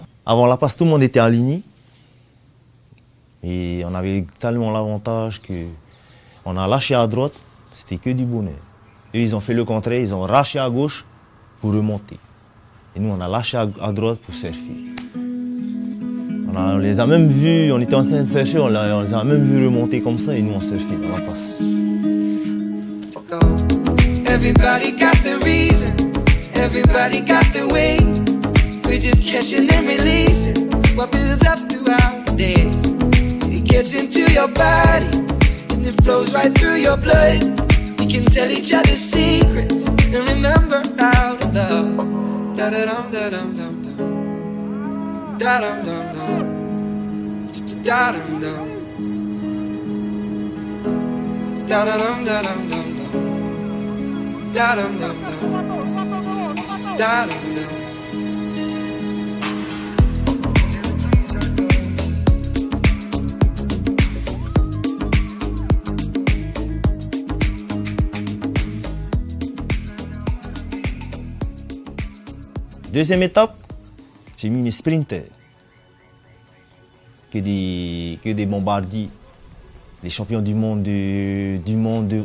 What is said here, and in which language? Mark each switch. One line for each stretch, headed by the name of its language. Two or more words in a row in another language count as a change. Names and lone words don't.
French: Avant la passe, tout le monde était aligné. Et on avait tellement l'avantage qu'on a lâché à droite, c'était que du bonheur. Eux, ils ont fait le contraire, ils ont lâché à gauche pour remonter. Et nous, on a lâché à droite pour surfer. On les a même vus, on était en train de surfer, on les a même vus remonter comme ça et nous, on surfait dans la passe.
English: Everybody got the reason, everybody got the way. We're just catching and releasing what builds up throughout the day. It gets into your body and it flows right through your blood. We can tell each other secrets and remember how to love. Da da dum da dum dum dum. Da dum dum dum. Da dum dum. Da da dum da dum dum dum. Da dum dum dum. Da dum dum.
French: Deuxième étape, j'ai mis mes sprinters, que des bombardiers, les champions du monde de